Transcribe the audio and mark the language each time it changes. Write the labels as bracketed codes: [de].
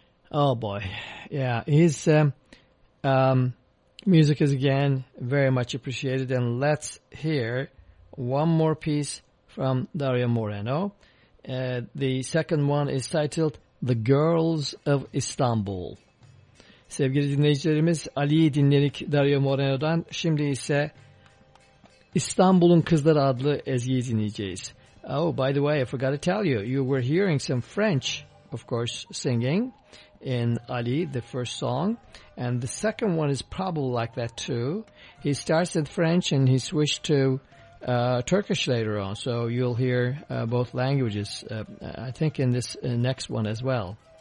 [en] Oh, boy. Yeah, his music is, again, very much appreciated. And let's hear one more piece from Dario Moreno. The second one is titled The Girls of Istanbul. [tr] Sevgili dinleyicilerimiz, Ali'yi dinledik Dario Moreno'dan. Şimdi ise İstanbul'un Kızları adlı Ezgi'yi dinleyeceğiz. [en] Oh, by the way, I forgot to tell you, you were hearing some French, of course, singing in Ali, the first song. And the second one is probably like that too. He starts in French and he switched to Turkish later on. So you'll hear both languages, I think, in this next one as well.